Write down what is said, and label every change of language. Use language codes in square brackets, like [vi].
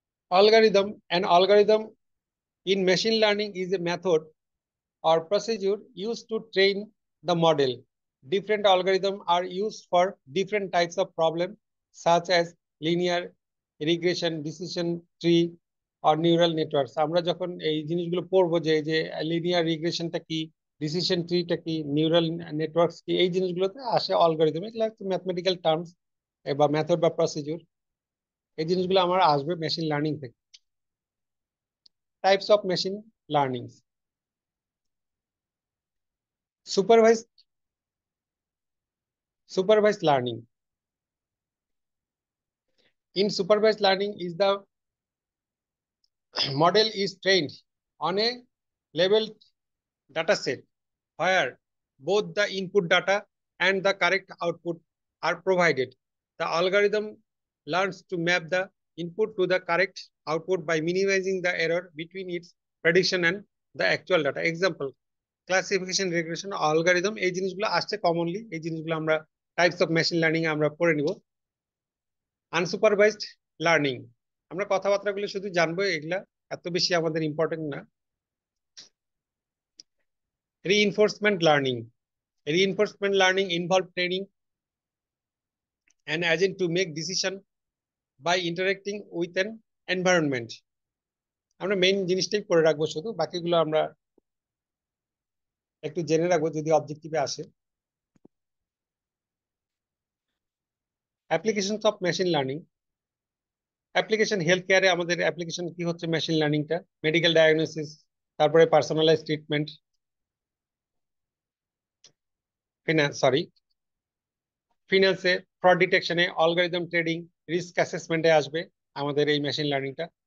[en] Algorithm, an algorithm in machine learning is a method or procedure used to train the model. Different algorithms are used for different types of problems, such as linear regression, decision tree, or neural networks. [bn] আমরা যখন এই জিনিসগুলো পড়বো যে যে linear রিগ্রেশনটা কি, decision ট্রিটা কি, neural networks কি, এই জিনিসগুলোতে আসে অ্যালগরিদম। এগুলো হচ্ছে ম্যাথমেটিক্যাল টার্মস বা মেথড বা প্রসিডিউর। এই জিনিসগুলো আমার আসবে মেশিন লার্নিং থেকে। [en] Types of machine learning: supervised supervised learning. In supervised learning is the model is trained on a labeled data set where both the input data and the correct output are provided. The algorithm learns to map the input to the correct output by minimizing the error between its prediction and the actual data. Example: classification, regression, algorithm, [bn] এই জিনিসগুলো আসছে [en] Commonly. [bn] এই জিনিসগুলো আমরা types of machine learning আমরা পড়ে নিব। Unsupervised learning, আমরা কথাবার্তাগুলো শুধু জানবো, এগুলা এত বেশি আমাদের ইম্পর্টেন্ট না। [en] Reinforcement learning, reinforcement learning involve training an agent to make decision by interacting with an environment. [bn] আমরা মেইন জিনিসটাই করে রাখবো, শুধু বাকিগুলো আমরা একটু জেনে রাখবো যদি অবজেক্টিভে আসে। Applications of machine learning, application health কেয়ারে আমাদের অ্যাপ্লিকেশন কি হচ্ছে মেশিন লার্নিংটা, মেডিকেল ডায়াগনোসিস, তারপরে personalize treatment, ফিনান্সে fraud ডিটেকশনে, algorithm trading, risk অ্যাসেসমেন্টে আসবে আমাদের এই মেশিন লার্নিংটা।